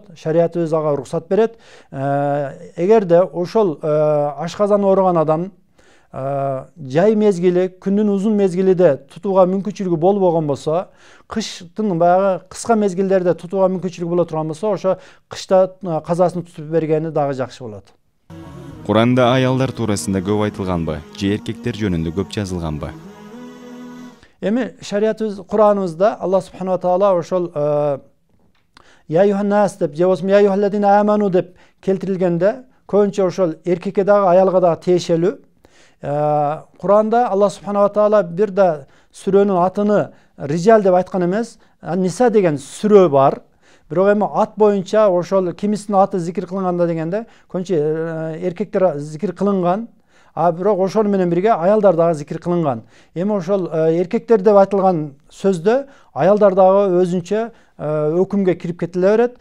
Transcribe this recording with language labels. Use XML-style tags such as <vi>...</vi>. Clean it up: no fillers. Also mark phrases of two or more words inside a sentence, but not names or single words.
<ky>Шариятыбыз ага уруксат берет. Эгерде ошол ашказаны ооруган адам жай мезгили, күндүн узун мезгилиде тутууга мүмкүнчүлүгү болбогон болсо, кыштын баягы кыска мезгилдерде тутууга мүмкүнчүлүгү боло турган болсо, ошо кышта казасын тутуп бергени дагы жакшы болот. Куранда аялдар туурасында көп айтылганбы, же эркектер жөнүндө көп жазылганбы? Эми шариятыбыз, Кураныбызда</ky> <ar>الله سبحانه وتعالى</ar> <ky>ошол</ky> <ar>"يا أيها الناس"</ar> <ky>деп же болбосо</ky> <ar>"يا أيها الذين آمنوا"</ar> <ky>деп келтирилгенде, көбүнчө ошол эркекке дагы аялга дагы тиешелүү. Kur'anda</ky> <ar>الله سبحانه وتعالى</ar> <ky>bir de сүрөнүн атыны Рижал деп айткан эмес, Ниса деген сүрө бар. Бирок эми ат боюнча ошол кимисинин аты зикир кылынганда дегенде көбүнчө эркектер зикир кылынган, а бирок ошол менен бирге аялдар дагы зикир кылынган. Эми ошол эркектер деп айтылган сөздө аялдар дагы өзүнчө өкүмгө кирип кетиле берет.</ky>